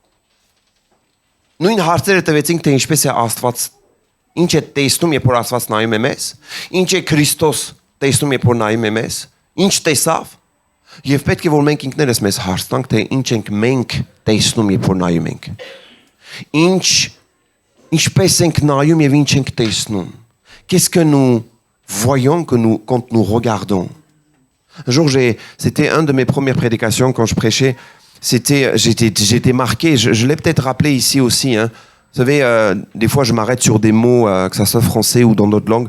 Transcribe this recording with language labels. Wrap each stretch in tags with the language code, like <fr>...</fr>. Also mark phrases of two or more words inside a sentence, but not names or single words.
<hy>նույն հարցերը տվեցինք, թե ինչպես է Աստված, ինչ է տեսնում, երբ որ Աստված նայում է մեզ, ինչ է Քրիստոս տեսնում, երբ որ նայում է մեզ, ինչ տեսավ, եւ պետք է որ մենք ինքներս մեզ հարց տանք, թե ինչ ենք մենք տեսնում, երբ որ նայում ենք։ Ինչպես ենք նայում եւ ինչ ենք տեսնում։</hy> <fr>Qu'est-ce que nous voyons quand nous regardons? Un jour, c'était une de mes premières prédications quand je prêchais. J'étais marqué, je l'ai peut-être rappelé ici aussi. Hein. Vous savez, des fois, je m'arrête sur des mots, que ça soit français ou dans d'autres langues.</fr>